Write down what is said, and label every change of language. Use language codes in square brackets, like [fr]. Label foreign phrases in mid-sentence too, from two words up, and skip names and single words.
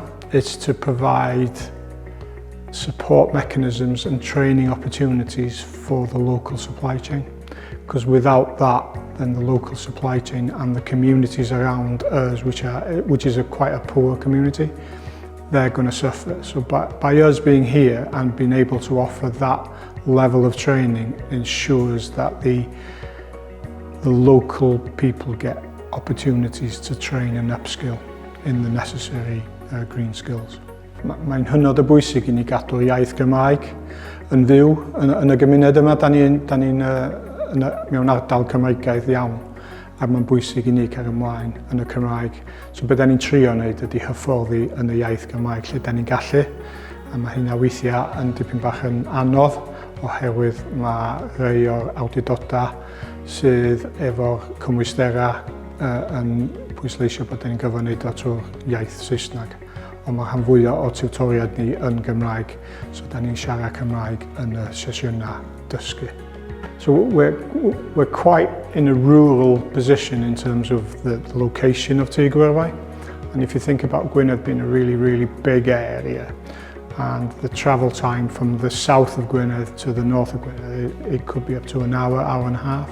[en] It's to provide support mechanisms and training opportunities for the local supply chain, because without that, then the local supply chain and the communities around us, which is quite a poor community, they're going to suffer. So by us being here and being able to offer that level of training ensures that the local people get opportunities to train and upskill in the necessary green skills. [cy] Mae'n hynod o bwysig I ni gadw'r iaith Gymraeg yn fyw yn y gymuned yma. Da ni'n mewn ardal Cymraegaidd iawn, a mae'n bwysig i ni cael ymlaen yn y Cymraeg. So beth ni'n trio wneud ydy hyfforddi yn y iaith Gymraeg lle da ni'n gallu, a mae hynna weithiau yn dipyn bach yn anodd, oherwydd mae rhai o'r awdurdodau sydd efo'r cymwysterau yn pwysleisio bod ni'n gyfynnu trwy'r iaith Saesneg. Ond mae rhan fwyaf o tiwtoriad ni yn Gymraeg, so da ni'n siarad Cymraeg yn y sesiynau dysgu. [en] So we're quite in a rural position in terms of the location of Tŷ Gwerfau. And if you think about Gwynedd being a really, really big area, and the travel time from the south of Gwynedd to the north of Gwynedd, it could be up to an hour, hour and a half.